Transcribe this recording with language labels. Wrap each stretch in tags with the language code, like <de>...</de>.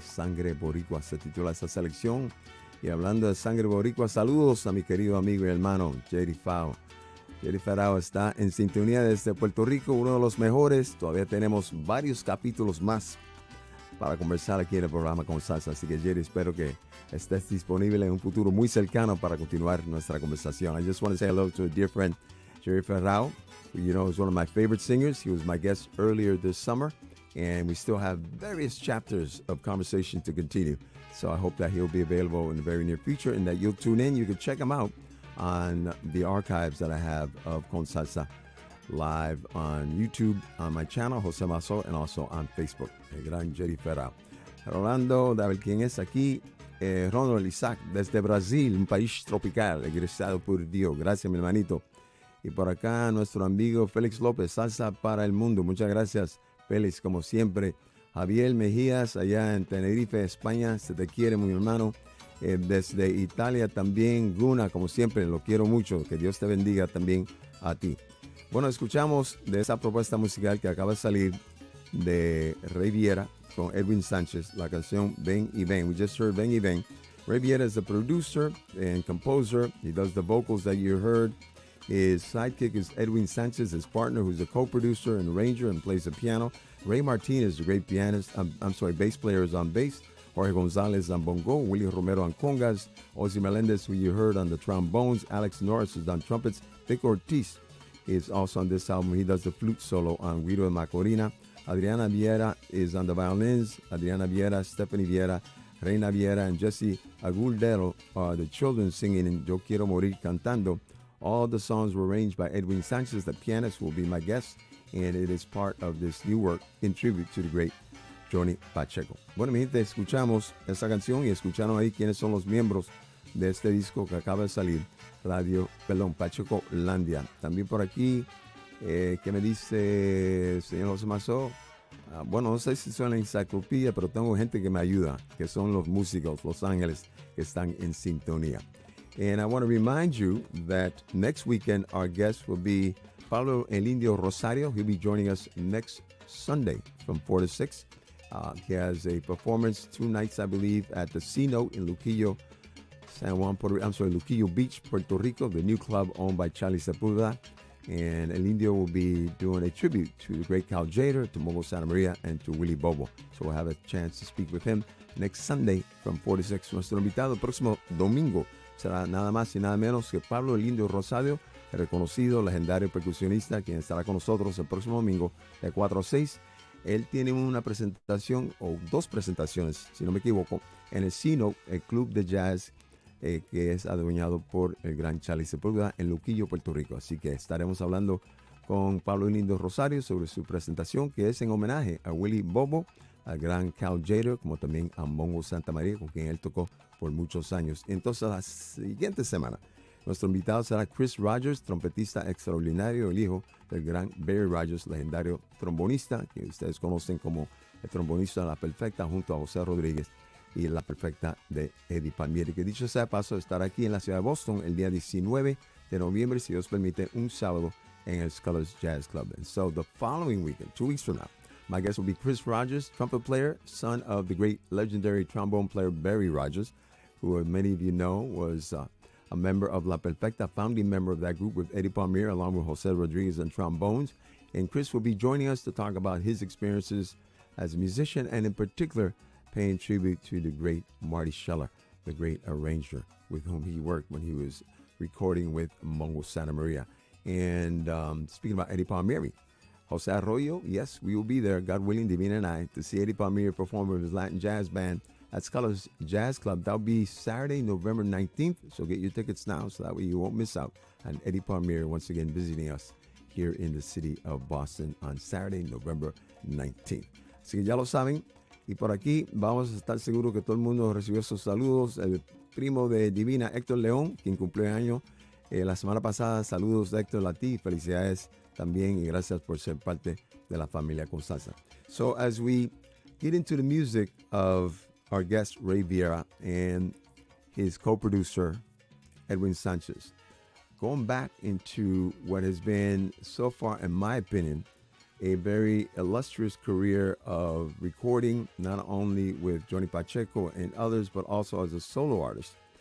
<es>Sangre Boricua se titula esta selección. Y hablando de Sangre Boricua, saludos a mi querido amigo y hermano Jerry Fao. Jerry Fao está en sintonía desde Puerto Rico, uno de los mejores. Todavía tenemos varios capítulos más para conversar aquí en el programa con Salsa. Así que, Jerry, espero que estés disponible en un futuro muy cercano para continuar nuestra conversación.</es> <en>I just want to say hello to a dear friend, Jerry Ferrao, who you know is one of my favorite singers. He was my guest earlier this summer, and we still have various chapters of conversation to continue. So I hope that he'll be available in the very near future and that you'll tune in. You can check him out on the archives that I have of Con Salsa live on YouTube, on my channel, José Mazo, and also on Facebook.</en> <es>El gran Jerry Ferrao. Rolando, a ver quién es aquí. Ronald Isaac, desde Brasil, un país tropical, egresado por Dios. Gracias, mi hermanito. Y por acá, nuestro amigo Félix López, Salsa para el Mundo. Muchas gracias, Félix, como siempre. Javier Mejías, allá en Tenerife, España. Se te quiere, mi hermano. Desde Italia también, Guna, como siempre, lo quiero mucho. Que Dios te bendiga también a ti. Bueno, escuchamos de esa propuesta musical que acaba de salir de Ray Viera con Edwin Sánchez, la canción Ven y Ven.</es> <en>We just heard Ven y Ven. Ray Viera is the producer and composer. He does the vocals that you heard. His sidekick is Edwin Sánchez, his partner, who's a co-producer and arranger and plays the piano. Ray Martinez, the great pianist, bass player, is on bass. Jorge González on bongo, Willie Romero on congas, Ozzy Melendez, who you heard on the trombones, Alex Norris is on trumpets, Vic Ortiz is also on this album. He does the flute solo on Guido de Macorina. Adriana Viera is on the violins. Adriana Viera, Stephanie Viera, Reina Viera, and Jesse Aguldero are the children singing in Yo Quiero Morir Cantando. All the songs were arranged by Edwin Sánchez, the pianist, will be my guest, and it is part of this new work in tribute to the great Johnny Pacheco.</en> <es>Bueno, mi gente, escuchamos esta canción y escucharon ahí quiénes son los miembros de este disco que acaba de salir, Pacheco-landia. También por aquí, ¿qué me dice el señor José Mazo? Bueno, no sé si son la enciclopedia, pero tengo gente que me ayuda, que son los músicos, los ángeles que están en sintonía.</es> <en>And I want to remind you that next weekend our guest will be Pablo El Indio Rosario. He'll be joining us next Sunday from 4 to 6. He has a performance 2 nights, I believe, at the C Note in Luquillo, Luquillo Beach, Puerto Rico, the new club owned by Charlie Sepulveda. And El Indio will be doing a tribute to the great Cal Jader, to Momo Santa Maria, and to Willie Bobo. So we'll have a chance to speak with him next Sunday from 4 to 6.</en> <es>Nuestro invitado el próximo domingo será nada más y nada menos que Pablo El Indio Rosario, el reconocido, legendario percusionista, quien estará con nosotros el próximo domingo de 4 a 6. Él tiene una presentación, o dos presentaciones, si no me equivoco, en el Sino, el club de jazz que es adueñado por el gran Charlie Sepúlveda en Luquillo, Puerto Rico. Así que estaremos hablando con Pablo Lindo Rosario sobre su presentación, que es en homenaje a Willie Bobo, al gran Cal Jader, como también a Mongo Santa María, con quien él tocó por muchos años. Entonces, la siguiente semana, nuestro invitado será Chris Rogers, trompetista extraordinario, el hijo del gran Barry Rogers, legendario trombonista, que ustedes conocen como el trombonista de La Perfecta, junto a José Rodríguez y La Perfecta de Eddie Palmieri, que dicho sea de paso, estará aquí en la ciudad de Boston el día 19 de noviembre, si Dios permite, un sábado en el Scholars Jazz Club.</es> <en>And so the following weekend, 2 weeks from now, my guest will be Chris Rogers, trumpet player, son of the great legendary trombone player Barry Rogers, who many of you know was a member of La Perfecta, founding member of that group with Eddie Palmieri, along with Jose Rodriguez on trombones. And Chris will be joining us to talk about his experiences as a musician, and in particular, paying tribute to the great Marty Scheller, the great arranger with whom he worked when he was recording with Mongo Santa Maria. And speaking about Eddie Palmieri, Jose Arroyo, yes, we will be there, God willing, Divina and I, to see Eddie Palmieri perform with his Latin jazz band at Scholars Jazz Club. That'll be Saturday, November 19th, so get your tickets now so that way you won't miss out on Eddie Palmieri once again visiting us here in the city of Boston on Saturday, November 19th.</en> <es>Así que ya lo saben. Y por aquí vamos a estar seguros que todo el mundo recibió sus saludos. El primo de Divina, Héctor León, quien cumplió año la semana pasada. Saludos de Héctor a ti. Felicidades también y gracias por ser parte de la familia con Salsa.</es> <en>So as we get into the music of our guest Ray Viera and his co-producer Edwin Sánchez, going back into what has been so far, in my opinion, a very illustrious career of recording, not only with Johnny Pacheco and others, but also as a solo artist.</en>